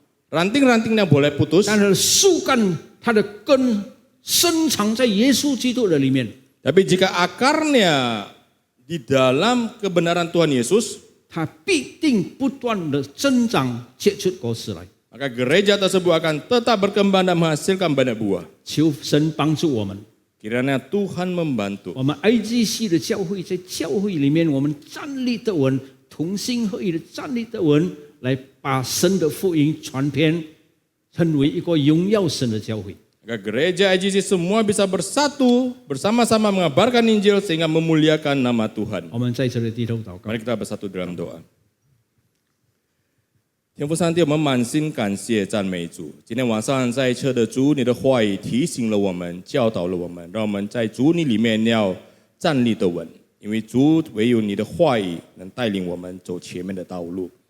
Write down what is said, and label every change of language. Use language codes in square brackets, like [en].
[id] Ranting-rantingnya boleh putus, [zh] 但它的树干，它的根深藏在耶稣基督的里面， [id] tapi jika akarnya di dalam kebenaran Tuhan Yesus, [zh] 它必定不断的增长，结出果实来。 [id] maka gereja tersebut akan tetap berkembang dan menghasilkan banyak buah. [zh] 求神帮助我们， [id] Kiranya Tuhan membantu. [zh] 我们 IGC 的教会在教会里面，我们站立得稳，同心合意的站立得稳，来把神的福音传遍，成为一个荣耀神的教会。 [id] Agar gereja IGC semua bisa bersatu, bersama-sama mengabarkan Injil sehingga memuliakan nama Tuhan. [zh] 我们在这里低头祷告。 [id] Mari kita bersatu dalam doa. [zh] 天父上帝，我们满心感谢赞美主。今天晚上在车的主，你的话语提醒了我们，教导了我们，让我们在主你里面要站立得稳。因为主唯有你的话语能带领我们走前面的道路。